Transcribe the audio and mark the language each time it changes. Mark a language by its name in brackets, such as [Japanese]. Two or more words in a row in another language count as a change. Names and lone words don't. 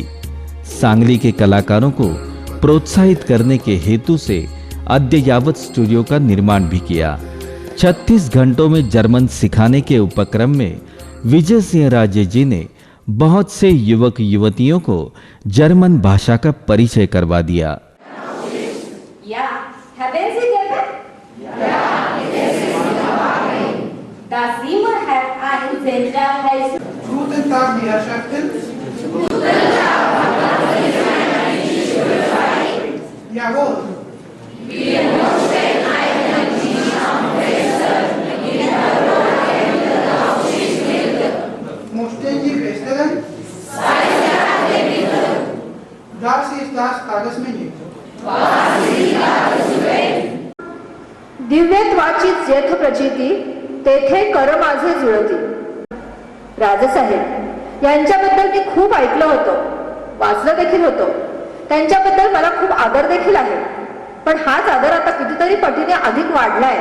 [Hindi] सांगली के कलाकारों को प्रोत्साहित करने के हेतु से अद्ययावत स्टूडियो का निर्माण भी किया। 36 घंटों में जर्मन सिखाने के उपक्रम में विजय सिंह राजे जी ने बहुत से युवक युवतियों को जर्मन भाषा का परिचय करवा दिया। [German] Guten Tag, die Herrschaften. Jawohl. Wir möchten einen Tisch am Fenster mit der roten Aufsichtsbilder. Möchten Sie bestellen? Bitte. Das ist das Tagesmenü. Was ist Tagesmenü? [Marathi] दिव्यत्वाची जेथ प्रचिती तेथे कर माझे जुळती। राजसाहेब यांच्याबद्दल मी खूप ऐकलं होतं, वाचलं देखील होतं। त्यांच्याबद्दल मला खूप आदर देखील आहे, पण हाच आदर आता कितीतरी पटीने अधिक वाढलाय।